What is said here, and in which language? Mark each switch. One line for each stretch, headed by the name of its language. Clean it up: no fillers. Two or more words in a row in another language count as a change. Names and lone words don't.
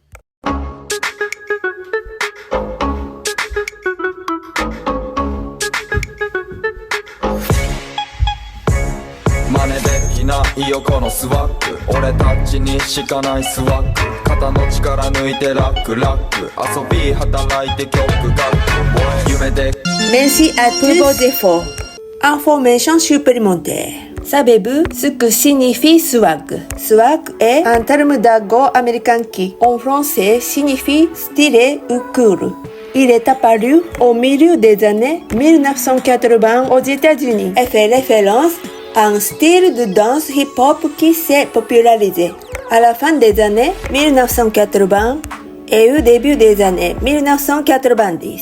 Japanese: 真似できないよこのスワッグ俺たちにしかないスワッグ肩の力抜いてラックラック遊び働いて曲書く夢で
French: Merci à tous vos efforts. Information supplémentaire. Savez-vous ce que signifie swag? Swag est un terme d'argot américain qui, en français, signifie stylé ou cool. Il est apparu au milieu des années 1980 aux États-Unis et fait référence à un style de danse hip-hop qui s'est popularisé à la fin des années 1980 et au début des années 1990.